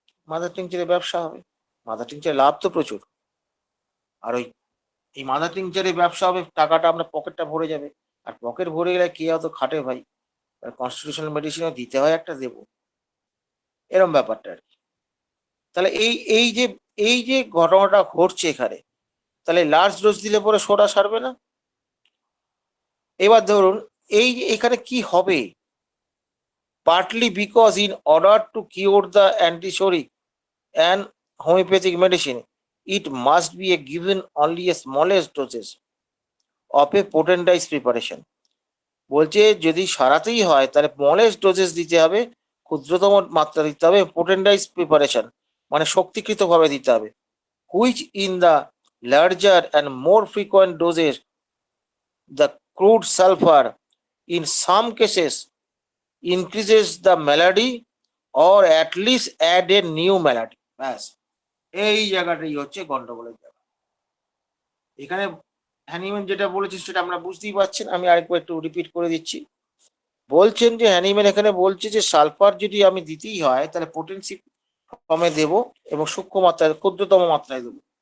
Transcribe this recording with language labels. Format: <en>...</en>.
<bn>Mother টিংচারের ব্যবসা হবে, mother টিংচারের লাভ তো প্রচুর। আর ওই এই মাদার টিংচারের ব্যবসা হবে, টাকাটা আপনার পকেটটা ভরে যাবে। আর পকেট ভরে গেলে কে অত খাটে ভাই, কনস্টিটিউশনাল মেডিসিনও দিতে হয় একটা, দেবো, এরম ব্যাপারটা আর কি। তাহলে এই যে ঘটনাটা ঘটছে এখানে, তাহলে লার্জ ডোজ দিলে পরে সোডা সারবে না। এবার ধরুন এই এখানে কি হবে,</bn> <en>partly because in order to cure the antisoric and homeopathic medicine, it must be a given only a smallest doses of a potentized preparation.</en> <bn>বলছে যদি সারাতেই হয় তাহলে স্মলেস্ট ডোজেস দিতে হবে,</bn> <en>ক্ষুদ্রতম মাত্রা দিতে হবে, potentized preparation</en> <bn>মানে শক্তিকৃত ভাবে দিতে হবে,</bn> <en>which in the larger and more frequent doses the crude sulfur in some cases increases the malady or at least add a new malady.</en> <bn>ব্যাস এই জায়গাটাই হচ্ছে গন্ডগোলের জায়গা। এখানে হ্যানিম্যান যেটা বলেছে সেটা আমরা বুঝতেই পারছেন, আমি আরেকবার একটু রিপিট করে দিচ্ছি। বলছেন যে হ্যানিম্যান এখানে বলছে যে সালফার যদি আমি দিতেই হয় তাহলে পোটেন্সি কমে দেব এবং সূক্ষ্ম মাত্রায় ক্ষুদ্রতম মাত্রায় দেবো।</bn>